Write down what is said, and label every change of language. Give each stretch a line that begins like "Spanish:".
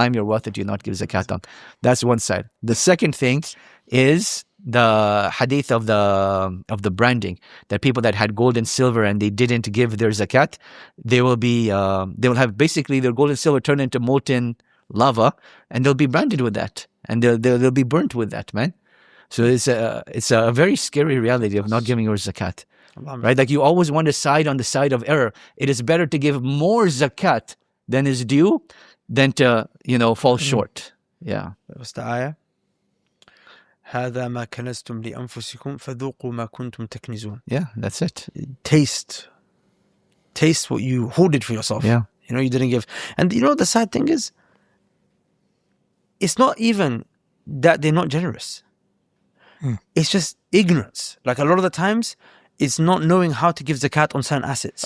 English: I am your wealth that you did not give zakat on. That's one side. The second thing is the hadith of the branding, that people that had gold and silver and they didn't give their zakat, they will have basically their gold and silver turned into molten lava, and they'll be branded with that, and they'll be burnt with that, man. So it's a very scary reality of not giving your zakat, right? Like, you always want to side on the side of error. It is better to give more zakat than is due than to fall short. Yeah. What's the ayah?
Arabic: هذا ما كنزتم لأنفسكم فذوقوا ما كنتم تكنزون.
English: Yeah, that's it. Taste what you hoarded for yourself. Yeah. You didn't give. And the sad thing is, it's not even that they're not generous. It's just ignorance. Like, a lot of the times, it's not knowing how to give zakat on certain assets.